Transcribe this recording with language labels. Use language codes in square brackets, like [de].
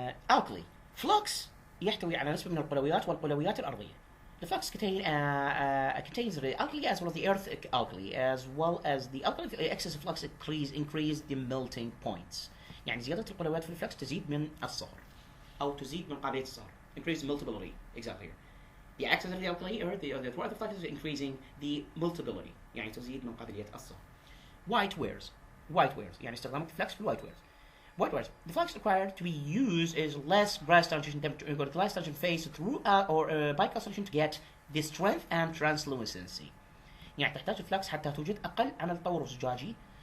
[ar] Alkali flux يحتوي على نسبة من القلويات والقلويات الأرضية. [en] The flux contains the alkali as well as the earth alkali, as well as the alkali excess flux increase the melting points. [ar] يعني زيادة القلويات في الفلكس تزيد من الصهر أو تزيد من قابلية الصهر. [en] Increase meltability exactly here. The excess of the alkali or the throughout the flux is increasing the meltability. [ar] يعني تزيد من قابلية الصهر. White wares يعني استخدام الفلكس في الوايت wares. [en] White wares. The flux required to be used is less glass transition temperature, glass transition phase through or by concentration to get the strength and translucency. [ar] يعني تحتاج الفلكس حتى توجد أقل عمل طور زجاجي.